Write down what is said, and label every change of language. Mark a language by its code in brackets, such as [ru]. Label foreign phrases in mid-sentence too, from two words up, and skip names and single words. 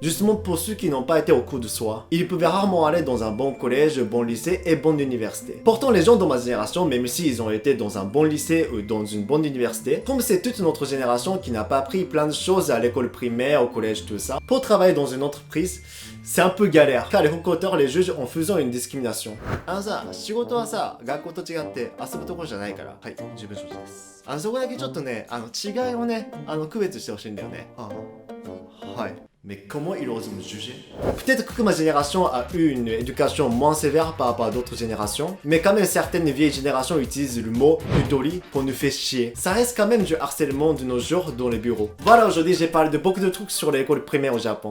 [fr] Justement pour ceux qui n'ont pas été au cours de soir, ils pouvaient rarement aller dans un bon collège, bon lycée et bonne université. Pourtant les gens dans ma génération, même s'ils ont été dans un bon lycée ou dans une bonne université, comme c'est toute notre génération qui n'a pas appris plein de choses à l'école primaire, au collège, tout ça, pour travailler dans une entreprise, c'est un peu galère, car les recruteurs les jugent en faisant une discrimination. [ja] 仕事はさ、学校と違って遊ぶところじゃないから。はい、自分承知です。そこだけちょっとね、違いをね、区別してほしいんだよね。 [fr] はい。Mais comment ils osent me juger? Peut-être que ma génération a eu une éducation moins sévère par rapport à d'autres générations, mais quand même certaines vieilles générations utilisent le mot Yutori pour nous faire chier. Ça reste quand même du harcèlement de nos jours dans les bureaux. Voilà, aujourd'hui j'ai parlé de beaucoup de trucs sur l'école primaire au Japon.